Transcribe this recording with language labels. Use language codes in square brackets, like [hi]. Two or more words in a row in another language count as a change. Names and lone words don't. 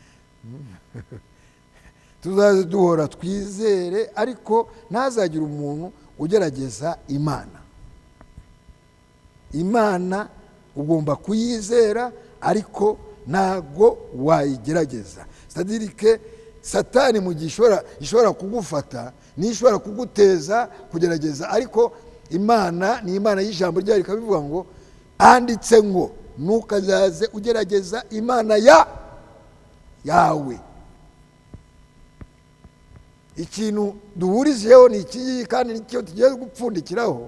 [rw] Tuzaze duhora twizere, ariko ntazagira umuntu ugerageza Imana. Imana ugomba kuyizera, ariko ntago wayigerageza. [fr] C'est-à-dire [rw] Satani mu gihe ishobora kugufata, nishobora kuguteza kugerageza, ariko Imana ni Imana y'ijambo ryayo, ikabivuga ngo handitse ngo ntukazaze ugerageza Imana yawe. Ikintu duhurijeho ni iki, kandi nicyo tugiye gupfundikiraho.